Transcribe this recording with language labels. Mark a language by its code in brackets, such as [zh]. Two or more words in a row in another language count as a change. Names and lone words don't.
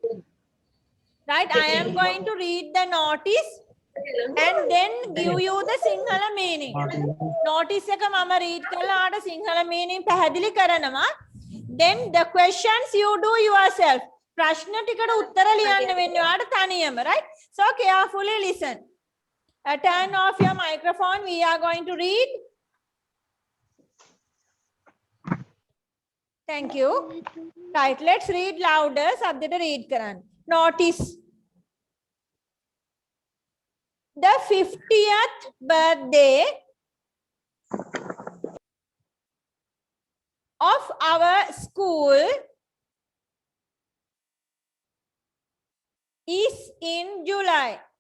[en] Right, I am going to read the notice and then give you the Sinhala meaning. [si] Notice එක මම read කරලා ආට [en] Sinhala meaning [si] පැහැදිලි කරනවා. [en] Then the questions you do yourself. [si] ප්‍රශ්න ටිකට උත්තර ලියන්න වෙන්නේ ඔයාට තනියම, [en] right? So carefully listen. Turn off your microphone. We are going to read. Thank you. Right, let's read louder. [si] සද්දෙට read කරන්න. [en] Notice. The 50th birthday of our school is in July.